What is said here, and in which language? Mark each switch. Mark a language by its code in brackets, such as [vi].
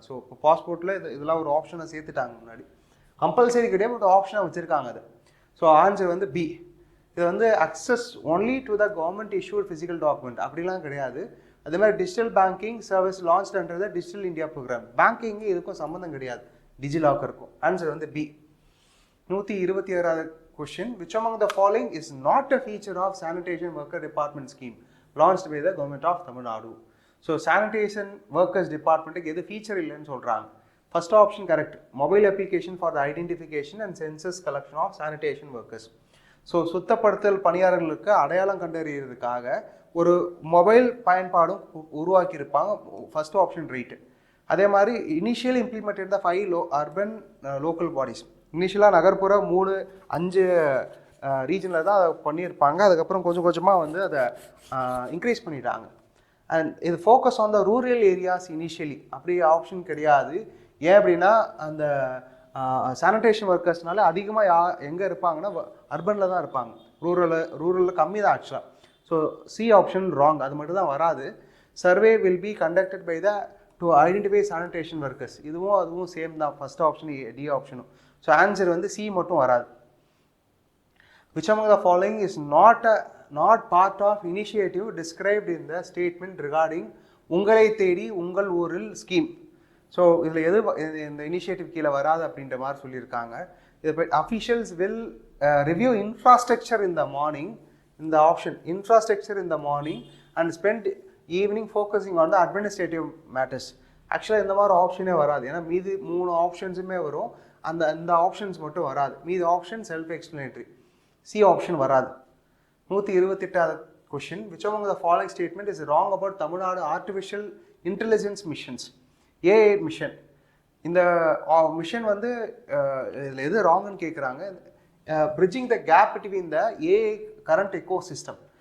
[ta] So இப்போ பாஸ்போர்ட்டில் இதெல்லாம் ஒரு ஆப்ஷனை சேர்த்துட்டாங்க. முன்னாடி கம்பல்சரி கிடையாது, பட் ஆப்ஷனாக வச்சுருக்காங்க அது. ஸோ ஆன்சர் வந்து பி. [en] இது வந்து access only to the government issued physical document [ta] அப்படிலாம் கிடையாது. [en] அதே மாதிரி digital banking service launch under the digital India programme. [ta] Banking இதுக்கும் சம்மந்தம் கிடையாது டிஜிலாக்கருக்கும். ஆன்சர் வந்து B. [en] 126வது question, which among the following is not a feature of sanitation worker department scheme launched by the government of Tamil Nadu? [ta] So sanitation workers டிபார்ட்மெண்ட்டுக்கு எது feature இல்லைன்னு சொல்கிறாங்க. [en] First option correct, mobile application for the identification and census collection of sanitation workers. [ta] So சுத்தப்படுத்தல் பணியாளர்களுக்கு அடையாளம் கண்டறியறதுக்காக ஒரு mobile பயன்பாடும் உருவாக்கியிருப்பாங்க. First option right. [en] அதே மாதிரி initial implemented the 5 urban local bodies. [ta] இனிஷியலாக நகர்ப்புற 5 ரீஜனில் தான் அதை பண்ணியிருப்பாங்க. அதுக்கப்புறம் கொஞ்சம் கொஞ்சமாக வந்து அதை இன்க்ரீஸ் பண்ணிட்டாங்க. அண்ட் இது [en] Focus on the rural areas initially. [ta] அப்படி ஆப்ஷன் கிடையாது. ஏன் அப்படின்னா அந்த சானிடேஷன் ஒர்க்கர்ஸ்னால அதிகமாக எங்கே இருப்பாங்கன்னா அர்பனில் தான் இருப்பாங்க. ரூரலில் கம்மி தான் ஆக்சுவலாக. ஸோ சி ஆப்ஷன் ராங், அது மட்டும் தான் வராது. [en] Survey will be conducted by the to identify sanitation workers. [ta] இதுவும் அதுவும் சேம் தான், ஃபர்ஸ்ட் ஆப்ஷன் டி ஆப்ஷனும். ஸோ ஆன்சர் வந்து சி மட்டும் வராது. [en] Which among the following is not part of initiative described in the statement regarding உங்களை தேடி உங்கள் ஊரில் scheme? [ta] ஸோ இதில் எது இந்த இனிஷியேட்டிவ் கீழே வராது அப்படின்ற மாதிரி சொல்லியிருக்காங்க. [en] இது officials will review infrastructure in the morning, இந்த option infrastructure in the morning and spend evening focusing on the administrative matters. [ta] ஆக்சுவலாக இந்த மாதிரி ஆப்ஷனே வராது. ஏன்னா மீதி 3 ஆப்ஷன்ஸுமே வரும், அந்த ஆப்ஷன்ஸ் மட்டும் வராது. மீதி option self explanatory. C option வராது. 128வது question, [en] which among the following statement is wrong about Tamil Nadu artificial intelligence missions? AI mission. [ta] இந்த மிஷன் வந்து இதில் எது ராங்குன்னு கேட்குறாங்க. [en] bridging the gap between the AI current ecosystem.